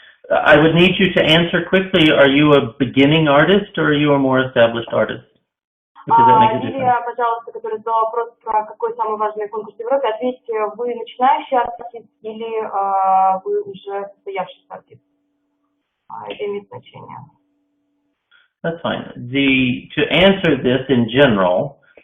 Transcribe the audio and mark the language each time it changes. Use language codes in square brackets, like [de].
[en] I would need you to answer quickly. Are you a beginning artist or are you a more established artist? Because that makes a difference. [ru] Лилия, пожалуйста, который задал вопрос про какой самый важный конкурс в Европе, ответьте, вы начинающий артист или вы уже состоявшийся артист? Это имеет значение. [en] That's fine. To answer this in general,